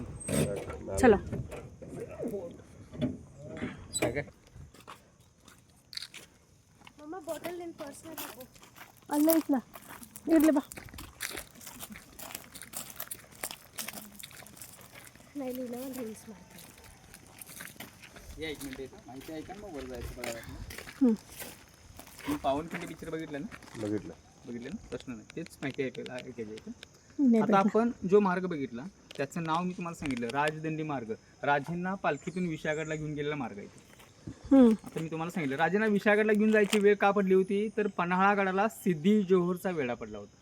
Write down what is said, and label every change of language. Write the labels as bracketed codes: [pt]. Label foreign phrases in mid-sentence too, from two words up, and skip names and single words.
[mr] चला काय काय [kn] मम्मा बॉटल ನೀನು ಪರ್ಸ್ನಲ್ಲಿ ಹಾಕು. ಅಲ್ಲೇ ಇಟ್ಲ ಇರಲಿ ಬಾ. ನಾನು ಇಲ್ಲಿ ಒಂದು ರೀಲ್ಸ್ ಮಾಡ್ತೀನಿ. [mr] या 1 मिनिट येतं माहिती आहे का मग वर जायचं बघायला. तुम्ही पावनखिंडी पिक्चर बघितलं ना? बघितलं ना? प्रश्न नाही. तेच माहिती ऐकायची. आता आपण जो मार्ग बघितला त्याचं नाव मी तुम्हाला सांगितलं, राजदंडी मार्ग. राजेंना पालखीतून विशाळगडला घेऊन गेलेला मार्ग आहे. आता मी तुम्हाला सांगितलं राजेंना विशाळगडला घेऊन जायची वेळ का पडली होती, तर पन्हाळागडाला सिद्धी जोहरचा वेढा पडला होता.